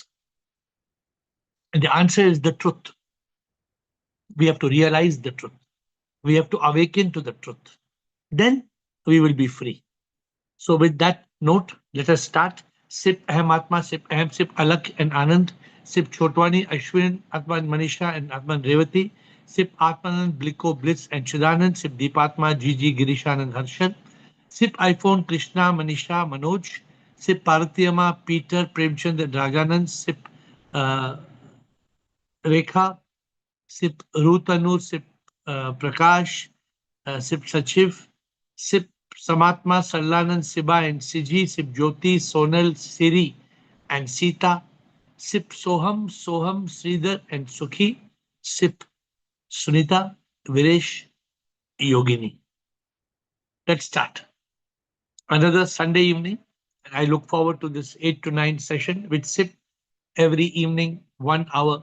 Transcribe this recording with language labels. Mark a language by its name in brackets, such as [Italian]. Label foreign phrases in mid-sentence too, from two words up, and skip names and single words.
[English] And the answer is the truth. We have to realize the truth. We have to awaken to the truth. Then we will be free. So with that note, let us start. Sip Aham Atma, Sip Aham, Sip Alak and Anand, Sip Chotwani, Ashwin, Atman Manisha and Atman Revati, Sip Atmanand, Bliko, Blitz and Chidanand, Sip Deepatma, Gigi, Girishan and Harshan, Sip iPhone, Krishna, Manisha, Manoj, Sip Paratiyama, Peter, Premchand and Rajanand, Sip uh, Rekha, Sip Rutanu, Sip Prakash, Sip Sachiv, Sip Samatma, Sarlanand, Siba and Siji, Sip Jyoti, Sonal, Siri and Sita, Sip Soham, Sridhar and Sukhi, Sip Sunita, Viresh, Yogini. Let's start. Another Sunday evening. And I look forward to this 8 to 9 session with SIP every evening, 1 hour.